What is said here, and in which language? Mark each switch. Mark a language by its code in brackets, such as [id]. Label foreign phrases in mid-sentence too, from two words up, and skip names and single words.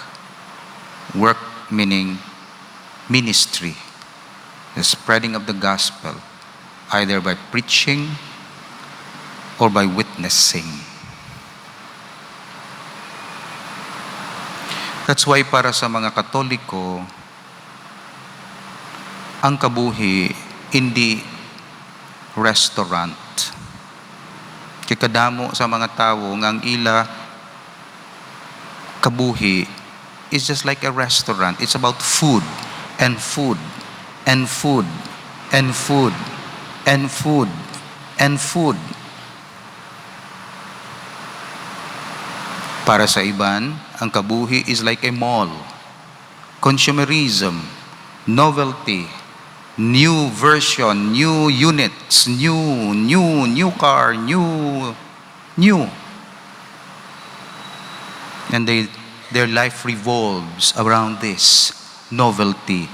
[en] Work meaning ministry, the spreading of the gospel, either by preaching or by witnessing. [hil] That's why para sa mga Katoliko, ang kabuhi hindi restaurant. Kikadamo sa mga tao nga ang ila kabuhi [en] is just like a restaurant. It's about food and food and food and food and food and food. [hil] Para sa iban, ang kabuhi [en] is like a mall. Consumerism, novelty, new version, new units, new car, new. And their life revolves around this novelty.